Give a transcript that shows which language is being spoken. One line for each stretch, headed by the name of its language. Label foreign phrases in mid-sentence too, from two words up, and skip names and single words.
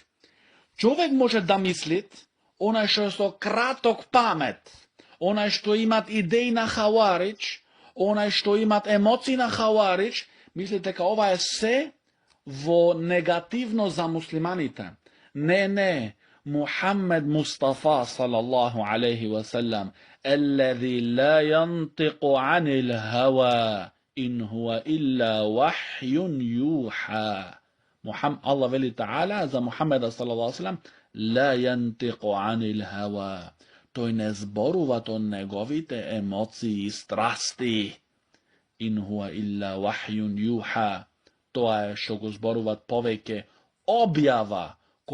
Macedonian: Човек може да мислит, онај што е со краток памет, онај што имат идеи на Хаварич, онај што имат емоции на Хаварич, мислите дека ова е се во негативно за муслиманите. Не. Мухаммед Мустафа
Arabic: صلى الله عليه وسلم, الذي لا ينطق عن الهوى إن هو إلا وحي يوحى.
Macedonian: الله вели та'ala за Мухаммеда
Arabic: صلى الله عليه وسلم, لا ينطق عن الهوى.
Macedonian: Тој не зборува од неговите емоции и страсти.
Arabic: إن هو إلا وحي يوحى.
Macedonian: Тоа е што го зборуваат повеќе објава